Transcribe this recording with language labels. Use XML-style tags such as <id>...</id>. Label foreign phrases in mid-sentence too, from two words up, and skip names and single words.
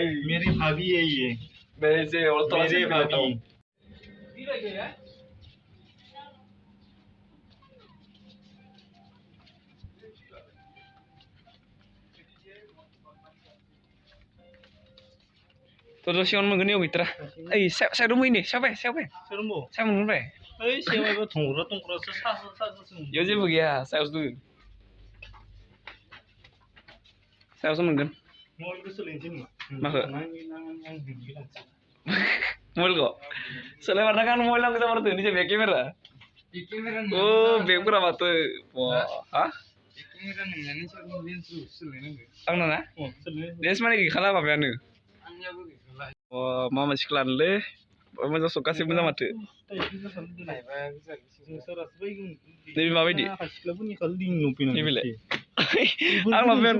<hi>मेरी भाभी है ये। वैसे और तो मेरे भाभी।</hi> <brx>तो सिगां मोनगोन याव गैथारा ओइ साइडआव मोयनो साबाय सोरमो? सायाव मोनबाय ओइ सेवाइबो थंग्रा थंग्रासो सासो इयाव जेबो गैया सायावसो दोङो सायावसो मोनगोन मबाइलखौ सोलायनोसै नामा? माखो? आं मबाइलखौ सोलायमारना आं मबाइल नांगौ जामारदों निजे बेक केमेरा ओ बेकफोरा माथो हा आंना ना लेन्स माने गैखाला माबायानो मा मोनसेखौ लानोलै मोजां सब गासैबो मोजां माथो नैबे माबायदि नैबेलाय आं लाबोगोन</brx>